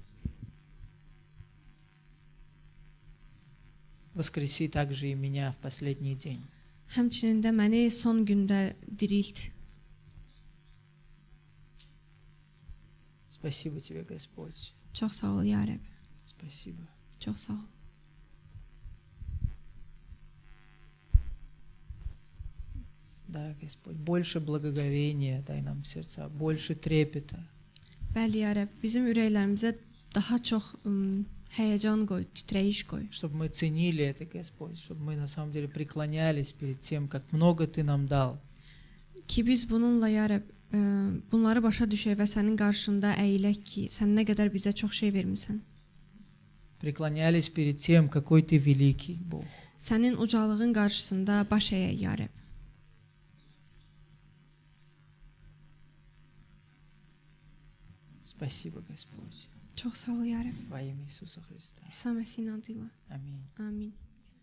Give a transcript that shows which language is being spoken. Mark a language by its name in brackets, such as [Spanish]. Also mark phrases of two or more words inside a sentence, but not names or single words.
[Russian] Воскреси также и меня в последний день. [Azerbaijani] Həmçinin də məni son gündə dirilt. [Russian] Спасибо Тебе, Господь. [Azerbaijani] Çox sağ ol, ya Rəbb. [Russian] Спасибо. [Azerbaijani] Çox sağ ol. [Russian] Да, Господь, больше благоговения дай нам в сердца, больше трепета. [Azerbaijani] Bəli, ya Rəbb, bizim ürəklərimizə daha çox həyəcan qoy, titrəyiş qoy. [Russian] Чтобы мы ценили это, Господь, чтобы мы на самом деле преклонялись перед тем, как много Ты нам дал. [Azerbaijani] Ki biz bununla, ya Rəbb, bunları başa düşək və sənin qarşında əyilək ki, sən nə qədər bizə çox şey vermisən. [Russian] Преклонялись перед тем, какой Ты великий, Бог. [Azerbaijani] Sənin ucalığın qarşısında baş əyək, ya Rəbb. [Russian] Спасибо, Господь. [Azerbaijani] Çox sağ ol, ya Rəbb. [Russian] Во имя Иисуса Христа. [Azerbaijani] İsa Məsihin adıyla. [Russian] Аминь. [Azerbaijani] Amin.